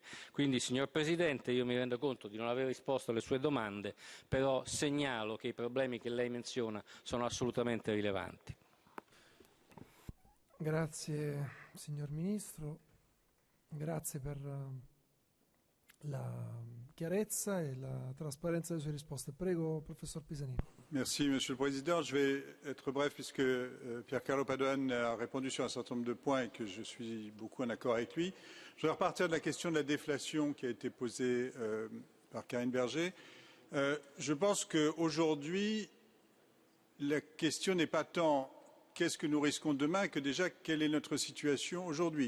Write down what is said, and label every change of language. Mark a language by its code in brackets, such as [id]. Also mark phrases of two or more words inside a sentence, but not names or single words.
[it] Quindi, signor Presidente, io mi rendo conto di non aver risposto alle sue domande, però segnalo che i problemi che lei menziona sono assolutamente rilevanti. Grazie signor Ministro, grazie per la chiarezza et la trasparenza delle sue risposte. Prego, professor Pisani. [fr] Merci, Monsieur le Président. Je vais être bref puisque Pierre Carlo Padoan a répondu sur un certain nombre de points et que je suis beaucoup en accord avec lui. Je vais repartir de la question de la déflation qui a été posée par Karine Berger. Je pense qu'aujourd'hui, la question n'est pas tant qu'est-ce que nous risquons demain que déjà quelle est notre situation aujourd'hui.